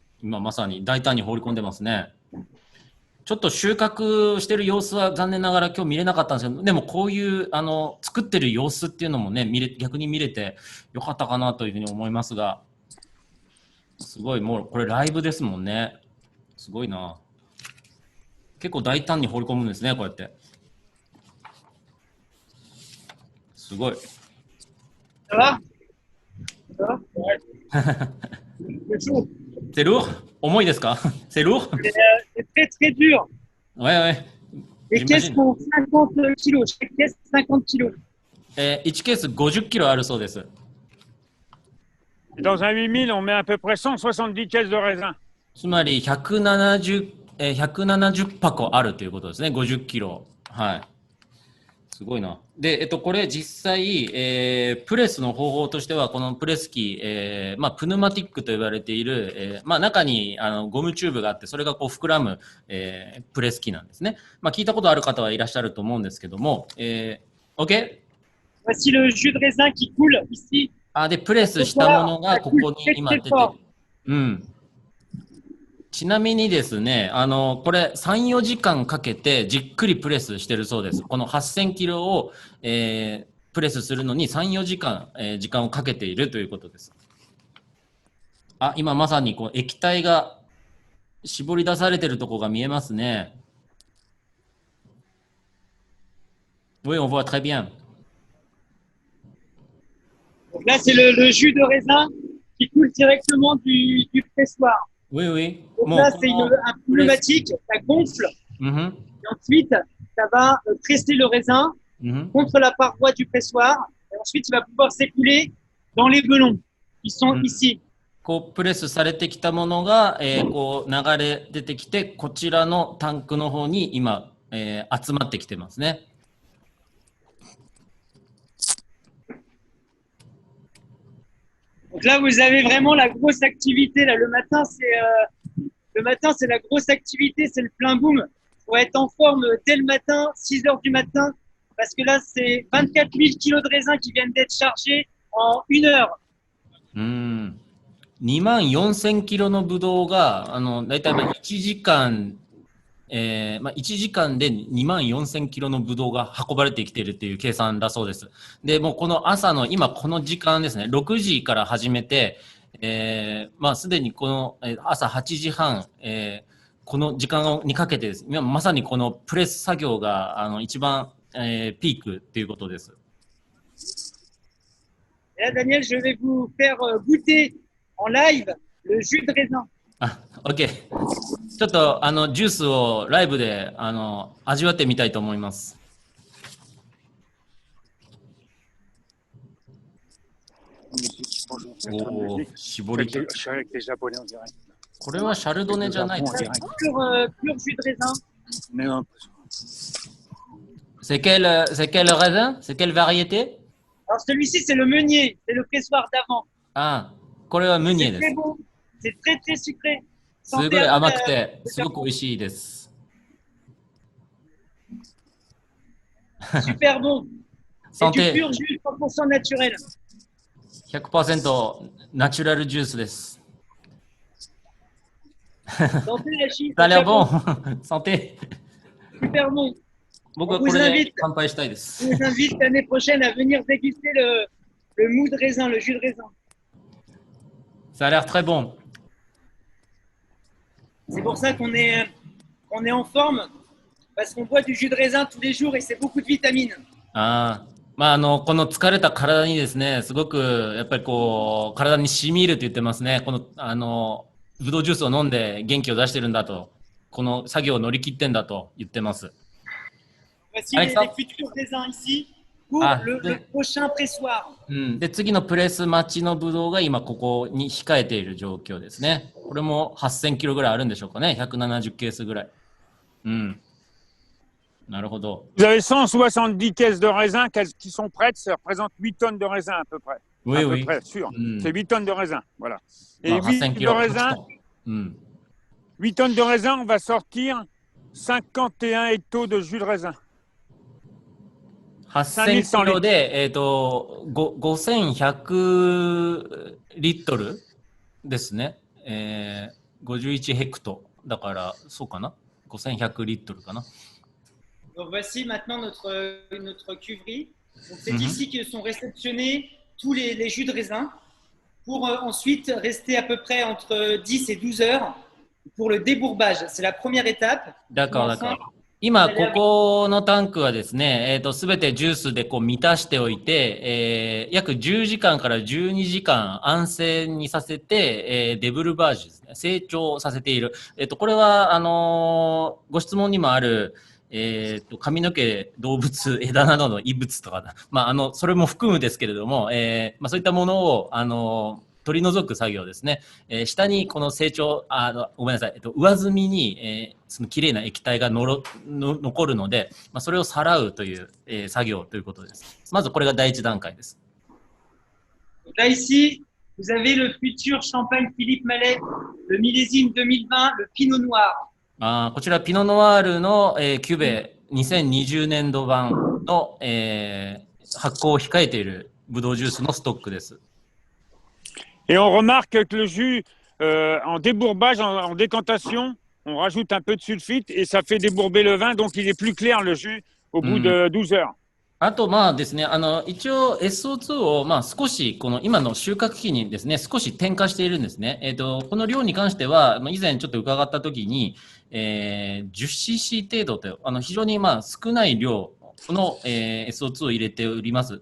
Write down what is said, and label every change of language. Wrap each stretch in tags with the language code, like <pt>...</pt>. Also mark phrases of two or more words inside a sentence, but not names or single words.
<ja>今まさに大胆に放り込んでますね。ちょっと収穫してる様子は残念ながら今日見れなかったんですけど、でもこういう作ってる様子っていうのもね、逆に見れてよかったかなというふうに思いますが、すごい、もうこれライブですもんね。すごいな。結構大胆に放り込むんですね、こうやって。</ja> <fr>すごい。C'est lourd?</fr> <ja>重いですか?</ja> <fr>C'est lourd? C'est très très dur. Ouais, ouais. Les caisses font 50 kilos. Chaque caisse 50 kilos.</fr> <ja>1 ケース50キロあるそうです。</ja> <fr>Dans un 8000, on met à peu près 170 caisses de raisin.</fr> <ja>つまり170箱あるということですね。50キロ。はい。すごいな。で、これ実際、プレスの方法としては、このプレス機、プヌマティックと呼ばれている、中にゴムチューブがあって、それがこう膨らむ、プレス機なんですね。聞いたことある方はいらっしゃると思うんですけども、OK?</ja> <fr>Voici le jus de raisin qui coule ici.</fr> <ja>で、プレスしたものがここに今出てる。うん。ちなみにですね、これ3、4時間かけてじっくりプレスしてるそうです。この8000キロを、プレスするのに3、4時間、時間をかけているということです。今まさにこう液体が絞り出されてるところが見えますね。</ja> <fr>Oui, on voit très bien. Donc là, c'est le jus de raisin qui coule directement du pressoir. Oui, oui. Donc là, c'est un pneumatique, ça gonfle. Et ensuite, ça va presser le raisin contre la paroi du pressoir. Et ensuite, il va pouvoir s'écouler dans les velons qui sont ici.</fr> <ja>こうプレスされてきたものが、こう流れ出てきて、こちらのタンクの方に今、集まってきてますね。</ja> <fr>Donc là, vous avez vraiment la grosse activité. Là, le matin, c'est la grosse activité, c'est le plein boom. Il faut être en forme dès le matin, 6 heures du matin, parce que là, c'est 24 000 kilos de raisin qui viennent d'être chargés en 1 heure.</fr> <ja>24000 キロのブドウが、だいたい1時間、1時間で24000キロのブドウが運ばれてきているという計算だそうです。で、もうこの朝の今この時間ですね、6時から始めて、すでにこの朝8時半、この時間にかけてです、今まさにこのプレス作業が一番、ピークということです。</ja> <fr>Et là, Daniel, je vais vous faire goûter en live le jus de raisin.</fr> <ja>OK。ちょっとジュースをライブで味わってみたいと思います。絞り切る。これはシャルドネじゃないですか。</ja> <fr>Pur jus de raisin. C'est quel raisin? C'est quelle variété? Alors celui-ci, c'est le meunier, c'est le pressoir d'avant.</fr> <ja>これはムニエです。</ja> <fr>C'est très bon, c'est très très sucré.</fr> <ja>すごい甘くて、すごく美味しいです。</ja> <fr>Super bon. C'est du pur jus 100% naturel.</fr> <ja>100% ナチュラルジュースです。</ja> <fr>Santé, Ça a l'air bon. Santé. Super bon.</fr> <ja>僕はこれで乾杯したいです。</ja> <fr>Je vous invite l'année prochaine à venir déguster le mou de raisin, le jus de raisin. Ça a l'air très bon. C'est pour ça qu'on est en forme, parce qu'on boit du jus de raisin tous les jours et c'est beaucoup de vitamines.</fr> <ja>この疲れた体にですね、すごくやっぱりこう体に染み入ると言ってますね。このブドウジュースを飲んで元気を出してるんだと、この作業を乗り切ってんだと言ってます。</ja> <fr>Voici les futurs raisins ici pour le prochain pressoir.</fr> <ja>で、次のプレス待ちのブドウが今ここに控えている状況ですね。これも8000キロぐらいあるんでしょうかね。170ケースぐらい。なるほど。</ja> <fr>Vous avez 170 caisses de raisin qui sont prêtes, ça représente 8 tonnes de raisin à peu près. Oui, à peu oui. près, sûr. Mm. C'est 8 tonnes de raisin, voilà. Et</fr> <ja>まあ、8000 8 キ</ja> <fr>de</fr> <ja>ロ。</ja> <fr>raisin,</fr> <ja>うん。</ja> <fr>8 tonnes de raisin, on va sortir 51 hectos de jus de raisin.</fr> <ja>8000 キ 5100 ロ</ja> <fr>litres.</fr> <ja>で、5100リットルですね。51ヘクト。だから、そうかな ?5100 リットルかな。</ja> <fr>Donc voici maintenant notre cuverie. Donc c'est Mhm. ici que sont réceptionnés tous les jus de raisin pour ensuite rester à peu près entre 10 et 12 heures pour le débourbage. C'est la première étape. D'accord, d'accord。</fr> <ja>今、ここのタンクはですね、すべてジュースでこう満たしておいて、約10時間から12時間安静にさせて、デブルバージュですね、成長させている。これは、ご質問にもある、髪の毛、動物、枝などの異物とか、まあ、それも含むですけれども、まあ、そういったものを、取り除く作業ですね。下にこの成長、ごめんなさい、上澄みに、そのきれいな液体が残るので、まあ、それをさらうという、作業ということです。まずこれが第一段階です。</ja> <fr>Là ici, vous avez le futur champagne Philippe Mallet, le millésime 2020, le Pinot Noir.</fr> <ja>こちらピノノワールの、キュベ2020年度版の、発酵を控えているブドウジュースのストックです。</ja> <fr>Et on remarque que le jus, en débourbage, en décantation, on rajoute un peu de sulfite et ça fait débourber le vin, donc il est plus clair le jus au bout de 12 heures.</fr> <ja>あと、まあですね、一応 SO2 を、まあ少し、この今の収穫期にですね、少し添加しているんですね。この量に関しては、以前ちょっと伺ったときに、10cc 程度と、非常にまあ少ない量の、SO2 を入れております。</ja>